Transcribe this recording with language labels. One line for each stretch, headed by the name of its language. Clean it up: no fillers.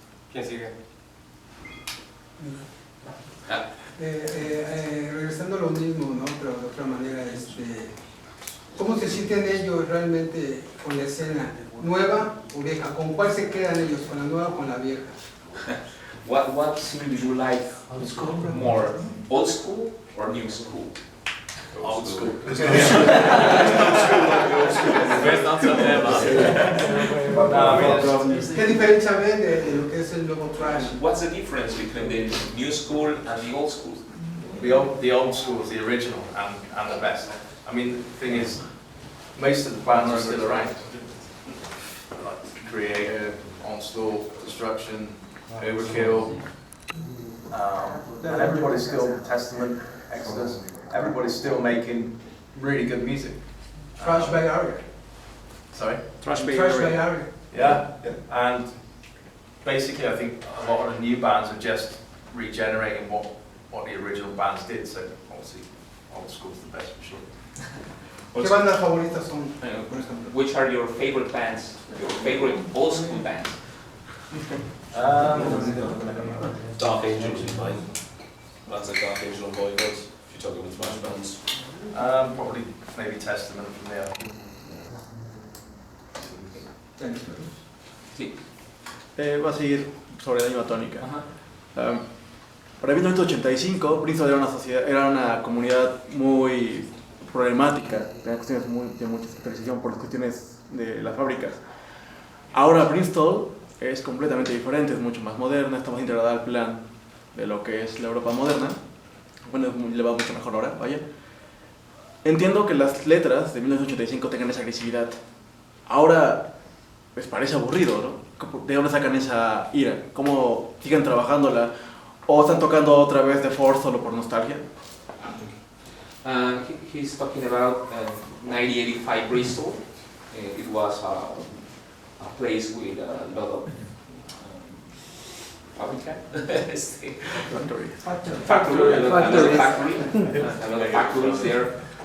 Spanish: ¿Quién sigue? Regresando a lo mismo, ¿no? Pero de otra manera, ¿cómo se sienten ellos realmente con la escena? ¿Nueva o vieja? ¿Con cuál se quedan ellos? ¿Con la nueva o con la vieja?
English: What scene do you like more? Old school or new school? Old school.
Spanish: ¿Qué diferencia ven de lo que es el nuevo thrash?
English: What's the difference between the new school and the old school? The old school is the original and the best. I mean, the thing is, most of the bands are still around. Like Creator, Onslaught, Destruction, Overkill, and everybody's still Testament, Exodus. Everybody's still making really good music. Thrash by Aria. Sorry? Thrash by Aria. Yeah, and basically I think a lot of the new bands are just regenerating what the original bands did, so obviously old school's the best for sure.
Spanish: ¿Qué bandas favoritas son, por ejemplo?
English: Which are your favorite bands, your favorite old school bands? Dark Angels is mine. Bands like Dark Angel and Voivod, if you're talking about thrash bands. Probably maybe Testament from there.
Spanish: Sí. Va a seguir sobre la misma tónica. Para 1985, Prensa era una comunidad muy problemática, tenía cuestiones de mucha superstición por las cuestiones de las fábricas. Ahora Bristol es completamente diferente, es mucho más moderna, está más integrada al plan de lo que es la Europa moderna. Bueno, le va mucho mejor ahora, vaya. Entiendo que las letras de 1985 tengan esa agresividad. Ahora, pues parece aburrido, ¿no? ¿De dónde sacan esa ira? ¿Cómo siguen trabajándola? ¿O están tocando otra vez The Force solo por nostalgia?
English: He's talking about 1985 Bristol. It was a place with a lot of factories there.